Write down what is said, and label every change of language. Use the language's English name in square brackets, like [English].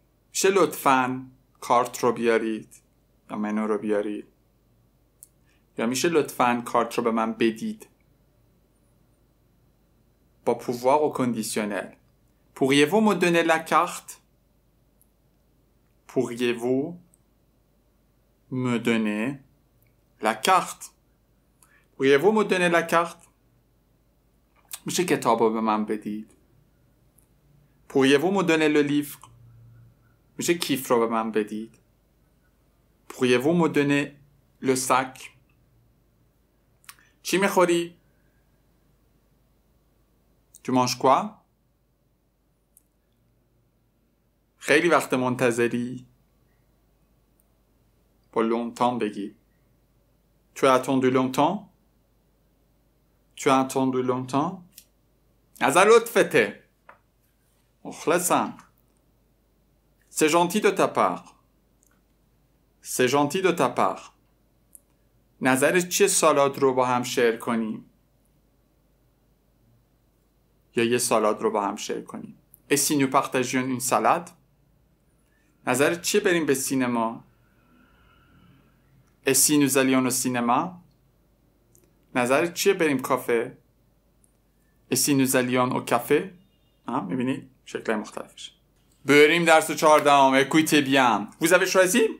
[Persian] میشه لطفاً کارت رو بیارید یا منو رو بیارید، یا میشه لطفاً کارت رو به من بدید با [French] pouvoir au conditionnel. Pourriez-vous me donner la carte? Pourriez-vous me donner la carte? Pourriez-vous me donner la carte? [Persian] میشه کتاب رو به من بدید. [French] Pourriez-vous me donner le livre? [Persian] میشه کیف رو به من بدید. [French] Pourriez-vous me donner le sac? [Persian] چی میخوری؟ [French] Tu manges quoi? [Persian] خیلی وقت منتظری؟ با longtemps بگی. [French] Tu as attendu longtemps? Tu as attendu longtemps? [Persian] از لطفته. مخلصم. [French] C'est gentil de ta part. C'est gentil de ta part. [Persian] نظرت چیه سالاد رو با هم شیر کنیم؟ یا یه سالاد رو با هم شیر کنیم؟ [French] Et si nous partagions une salade? [Persian] نظرت چیه بریم به سینما؟ [French] Et si nous allions au cinéma? [Persian] نظرت چیه بریم کافه؟ [French] Et si nous allions au café? [Persian] میبینید؟ شکلهای مختلفش. بریم درس 14. [French] Écoutez bien. Vous avez choisi?